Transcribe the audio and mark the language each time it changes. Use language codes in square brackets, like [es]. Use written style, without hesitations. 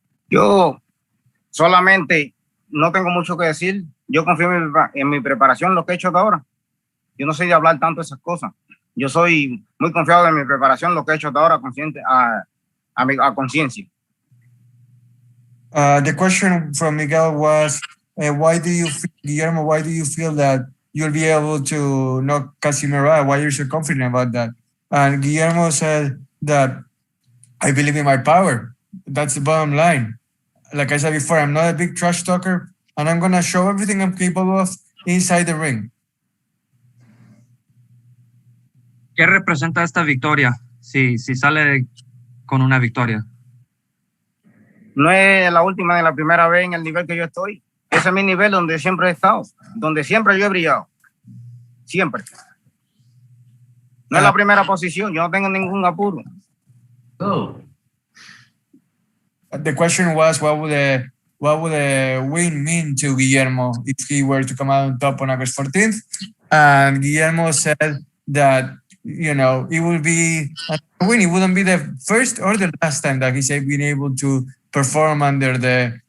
[es] Yo solamente no tengo mucho que decir. Yo confío en mi preparación, lo que he hecho hasta ahora. Yo no soy de hablar tanto de esas cosas. Yo soy muy confiado en mi preparación, lo que he hecho hasta ahora, consciente a conciencia. [en] The question from Miguel was, Guillermo, why do you feel that you'll be able to knock Casimero out? Why are you so confident about that? And Guillermo said that I believe in my power. That's the bottom line. Like I said before, I'm not a big trash talker, and I'm going to show everything I'm capable of inside the ring. [es] ¿Qué representa esta victoria? Si sale con una victoria. No es la última ni la primera vez en el nivel que yo estoy. Ese es mi nivel donde siempre he estado, donde siempre yo he brillado. Siempre. No es la primera posición, yo no tengo ningún apuro. Oh. [en] The question was, what would a win mean to Guillermo if he were to come out on top on August 14th? And Guillermo said that, it will be a win. It wouldn't be the first or the last time that he's been able to perform under the